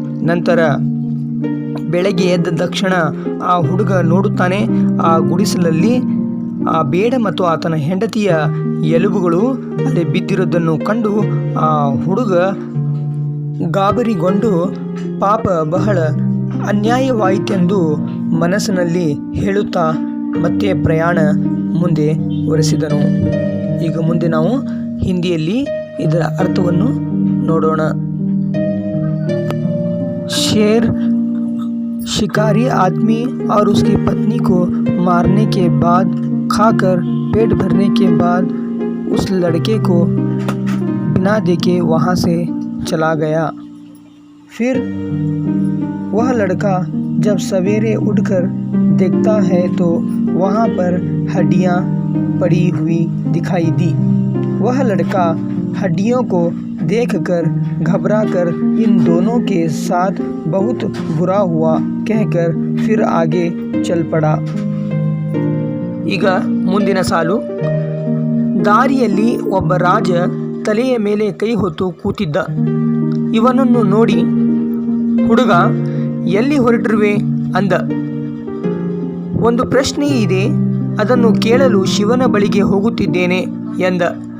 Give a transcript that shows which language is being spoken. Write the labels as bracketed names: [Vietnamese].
[Kannada] ನಂತರ ಬೆಳಗ್ಗೆ ಎದ್ದ ತಕ್ಷಣ ಆ ಹುಡುಗ ನೋಡುತ್ತಾನೆ, ಆ ಗುಡಿಸಲಲ್ಲಿ ಆ ಬೇಡ ಮತ್ತು ಆತನ ಹೆಂಡತಿಯ ಎಲುಬುಗಳು ಅಲ್ಲಿ ಬಿದ್ದಿರೋದನ್ನು ಕಂಡು ಆ ಹುಡುಗ ಗಾಬರಿಗೊಂಡು ಪಾಪ ಬಹಳ ಅನ್ಯಾಯವಾಯಿತೆಂದು ಮನಸ್ಸಿನಲ್ಲಿ ಹೇಳುತ್ತಾ ಮತ್ತೆ ಪ್ರಯಾಣ ಮುಂದೆ ಒರೆಸಿದನು. ಈಗ ಮುಂದೆ ನಾವು ಹಿಂದಿಯಲ್ಲಿ ಇದರ ಅರ್ಥವನ್ನು ನೋಡೋಣ. [Hindi] शेर शिकारी आदमी और उसकी पत्नी को मारने के बाद खाकर पेट भरने के बाद उस लड़के को बिना देके वहाँ से चला गया। फिर वह लड़का जब सवेरे उठकर देखता है तो वहाँ पर हड्डियाँ पड़ी हुई दिखाई दी। वह लड़का हड्डियों को देखकर घबराकर इन दोनों के साथ बहुत बुरा हुआ कहकर फिर आगे चल पड़ा। [Kannada] ಈಗ ಮುಂದಿನ ಸಾಲು. ದಾರಿಯಲ್ಲಿ ಒಬ್ಬ ರಾಜ ತಲೆಯ ಮೇಲೆ ಕೈ ಹೊತ್ತು ಕೂತಿದ್ದ. ಇವನನ್ನು ನೋಡಿ, ಹುಡುಗ, ಎಲ್ಲಿ ಹೊರಟಿರುವೆ ಅಂದ. ಒಂದು ಪ್ರಶ್ನೆ ಇದೆ, ಅದನ್ನು ಕೇಳಲು ಶಿವನ ಬಳಿಗೆ ಹೋಗುತ್ತಿದ್ದೇನೆ ಎಂದ.